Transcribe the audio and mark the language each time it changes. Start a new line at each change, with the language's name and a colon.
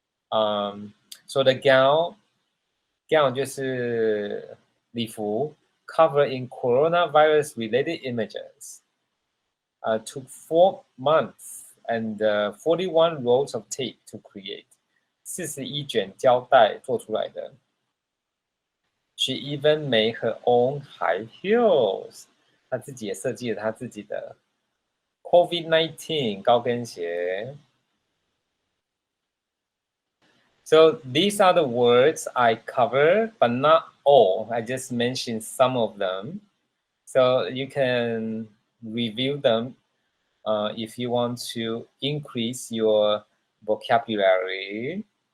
English: So the gown
Chinese: 就是礼服
English: covered in coronavirus related images. Took 4 months and 41 rolls of tape to create.
Chinese: 41卷胶带做出来的。
English: She even made her own high heels.
Chinese: 她自己也设计了她自己的 COVID-19 高跟鞋。
English: So these are the words I covered, but not all. I just mentioned some of them. So you can review them if you want to increase your vocabulary.